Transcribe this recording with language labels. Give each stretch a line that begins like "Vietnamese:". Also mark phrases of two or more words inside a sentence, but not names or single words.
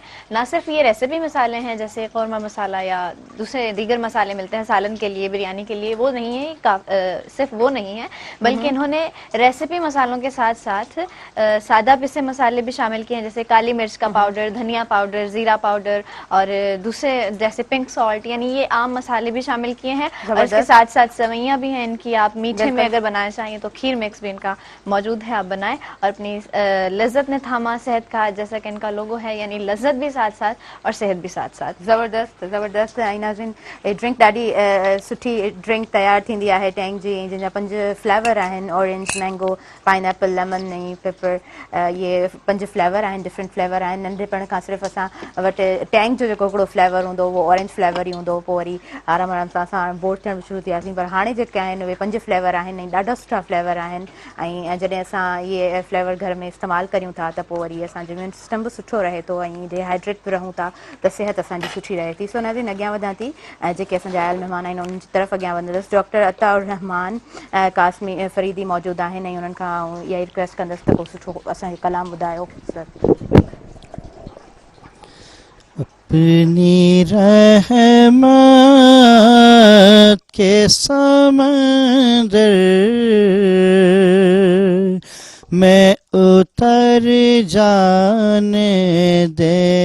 Urdu: نہ صرف یہ ریسیپی مسالے ہیں جیسے قورمہ مسالہ یا دوسرے دیگر مسالے ملتے ہیں سالن کے لیے، بریانی کے لیے، وہ نہیں ہے، صرف وہ نہیں ہے، بلکہ انہوں نے ریسیپی مسالوں کے ساتھ ساتھ سادہ پسے مسالے بھی شامل کیے ہیں، جیسے کالی مرچ کا پاؤڈر، دھنیا پاؤڈر، زیرہ پاؤڈر، اور دوسرے جیسے
English: pink salt,
Urdu: یعنی یہ عام مسالے بھی شامل کیے ہیں. اور اس کے ساتھ ساتھ سویاں بھی ہیں ان کی، آپ میٹھے میں اگر بنانا چاہیے تو کھیر مکس بھی ان کا موجود ہے، آپ بنائیں. اور اپنی لذت نے تھاما صحت کا، جیسا کہ ان کا لوگو ہے، یعنی لذت بھی ساتھ ساتھ اور صحت بھی ساتھ ساتھ. زبردست زبردست.
Sindhi: ऐं नाज़रीन, ड्रिंक ॾाढी सुठी ड्रिंक तयारु थींदी आहे टैंग जी, जंहिंजा 5 फ्लेवर आहिनि,
English: orange, mango, pineapple, lemon ऐं पेपर।
Sindhi: ये 5 फ्लेवर आहिनि,
English: different flavour
Sindhi: आहिनि। नंढिपण खां सिर्फ़ु असां वटि टैंग जो जेको हिकिड़ो फ्लेवर हूंदो उहो
English: orange flavour
Sindhi: ई हूंदो, पोइ वरी आराम आराम सां असां बोर थियणु शुरू थियासीं, पर हाणे जेके आहिनि उहे 5 फ्लेवर आहिनि ऐं ॾाढा सुठा फ्लेवर आहिनि। ऐं जॾहिं असां इहे फ्लेवर घर में इस्तेमालु करियूं था त पोइ वरी असांजो
English: immune system
Sindhi: बि सुठो रहे थो ऐं डिहाइड्रेट बि रहूं था त सिहत असांजी सुठी रहे थी। सो नाज़रीन, अॻियां वधां थी, जेके असांजा आयल महिमान आहिनि उन्हनि जी तरफ़ अॻियां वधंदसि। डॉक्टर अताउर रहमान कासमी फरीदी मौजूदु आहिनि, ऐं उन्हनि खां इहा रिक्वेस्ट कंदसि त को सुठो असांखे कलाम ॿुधायो।
Urdu: اپنی رحمت کے سمندر میں اتر جانے دے,